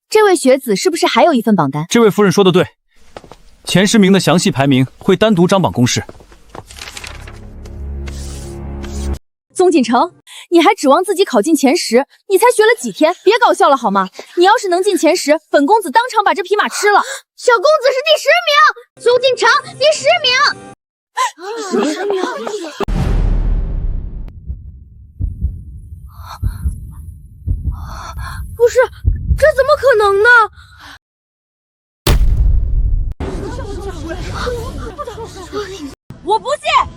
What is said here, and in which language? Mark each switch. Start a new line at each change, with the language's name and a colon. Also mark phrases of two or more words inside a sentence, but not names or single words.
Chinese: 這位學子是不是還有一份榜單？這位夫人說的對，前10名的詳細排名會單獨張榜公示。宗錦城，你還指望自己考進前10？你才學了幾天，別搞笑了好嗎？你要是能進前10，本公子當場把這匹馬吃了。小公子是第10名，宗錦城第10名。不是，這怎麼可能呢？我不信！